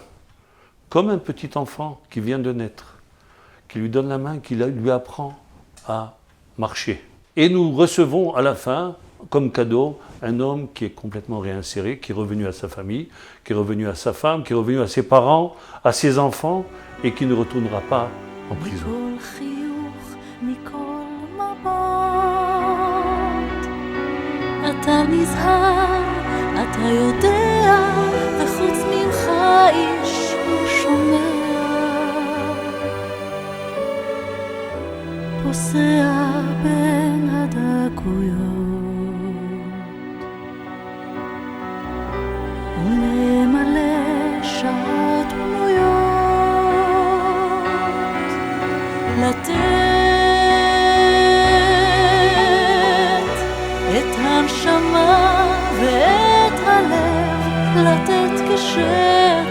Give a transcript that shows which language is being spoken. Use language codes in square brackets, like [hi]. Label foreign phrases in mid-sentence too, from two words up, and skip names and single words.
[fr] Comme un petit enfant qui vient de naître, qui lui donne la main, qui lui apprend à marcher. Et nous recevons à la fin, comme cadeau, un homme qui est complètement réinséré, qui est revenu à sa famille, qui est revenu à sa femme, qui est revenu à ses parents, à ses enfants, et qui ne retournera pas en prison. [he] אתה נזהר, אתה יודע, וחוץ ממך איש הוא שומע. פוסע בין הדקויות, ולמלא שעות פנויות, לתת את הנשמה ואת הלב, לתת כשם